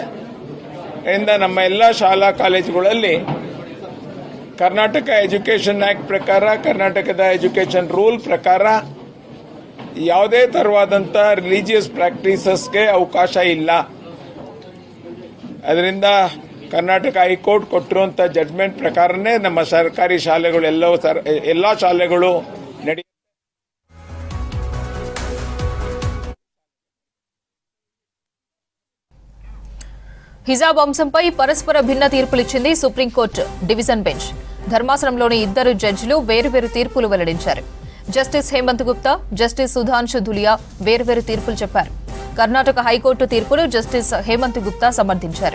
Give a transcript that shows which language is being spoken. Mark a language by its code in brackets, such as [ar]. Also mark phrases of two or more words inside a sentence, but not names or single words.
[kn] ಅದರಿಂದ ನಮ್ಮ ಎಲ್ಲ ಶಾಲಾ ಕಾಲೇಜುಗಳಲ್ಲಿ ಕರ್ನಾಟಕ ಎಜುಕೇಷನ್ ಆಕ್ಟ್ ಪ್ರಕಾರ, ಕರ್ನಾಟಕದ [en] education rule [kn] ಪ್ರಕಾರ ಯಾವುದೇ ತರವಾದಂಥ [en] religious practicesಗೆ [kn] ಅವಕಾಶ ಇಲ್ಲ. ಅದರಿಂದ ಕರ್ನಾಟಕ ಹೈಕೋರ್ಟ್ ಕೊಟ್ಟಿರುವಂಥ ಜಡ್ಜ್ಮೆಂಟ್ ಪ್ರಕಾರನೇ ನಮ್ಮ ಸರ್ಕಾರಿ ಶಾಲೆಗಳು ಎಲ್ಲ ಶಾಲೆಗಳು [te] హిజాబ్ అంశంపై పరస్పర భిన్న తీర్పులిచ్చింది సుప్రీంకోర్టు [en] division bench. [te] ధర్మాసనంలోని ఇద్దరు జడ్జిలు వేరువేరు తీర్పులు వెల్లడించారు. జస్టిస్ హేమంత్ గుప్తా, జస్టిస్ సుధాంశు ధులియా వేర్వేరు తీర్పులు చెప్పారు. కర్ణాటక హైకోర్టు తీర్పును జస్టిస్ హేమంత్ గుప్తా సమర్థించారు.